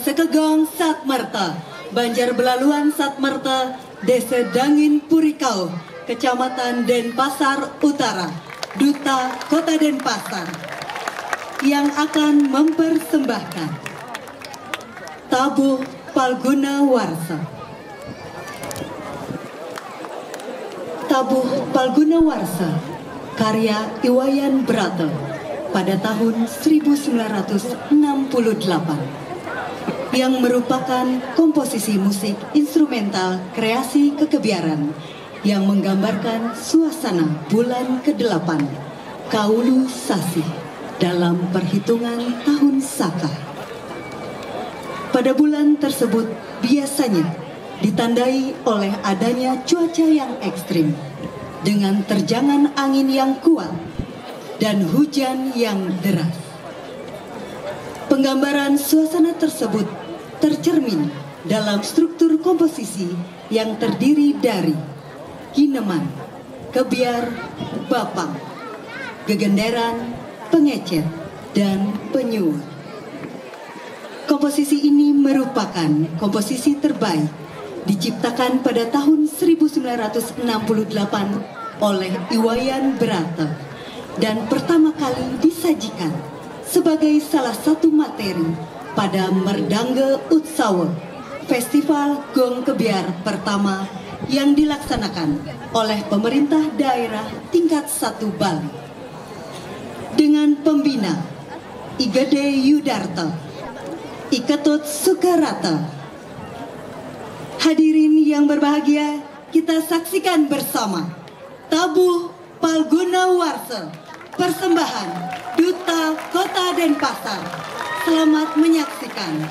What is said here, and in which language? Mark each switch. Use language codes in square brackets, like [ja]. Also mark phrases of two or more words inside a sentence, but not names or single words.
[id] Sekegong Satmerta, Banjar Belaluan Satmerta, Desa Dangin Purikau, Kecamatan Denpasar Utara, Duta Kota Denpasar, yang akan mempersembahkan Tabuh Palguna Warsa. Tabuh Palguna Warsa, karya Iwayan Brata pada tahun 1968, yang merupakan komposisi musik instrumental kreasi kekebiaran yang menggambarkan suasana bulan ke-8 Kaulu Sasih dalam perhitungan tahun Saka. Pada bulan tersebut biasanya ditandai oleh adanya cuaca yang ekstrim dengan terjangan angin yang kuat dan hujan yang deras. Penggambaran suasana tersebut tercermin dalam struktur komposisi yang terdiri dari gineman, kebiar, bapang, gegenderan, pengecet, dan penyuh. Komposisi ini merupakan komposisi terbaik diciptakan pada tahun 1968 oleh Iwayan Brata dan pertama kali disajikan sebagai salah satu materi pada Merdangga Utsawa, festival gong kebiar pertama yang dilaksanakan oleh pemerintah daerah tingkat 1 Bali. Dengan pembina Igede Yudarta, Iketut Sukarata. Hadirin yang berbahagia, kita saksikan bersama Tabuh Palguna Warsa, persembahan Duta Kota Denpasar. Selamat menyaksikan.